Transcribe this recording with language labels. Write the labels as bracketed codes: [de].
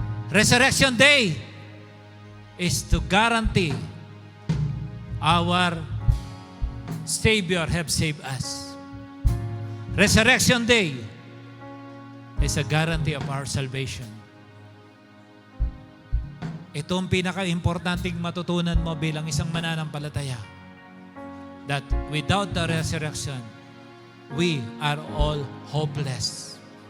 [en] Resurrection Day is to guarantee our Savior have saved us. Resurrection Day is a guarantee of our salvation. [tl] Ito ang pinaka-importanting matutunan mo bilang isang mananampalataya. [en] That without the resurrection, we are all hopeless.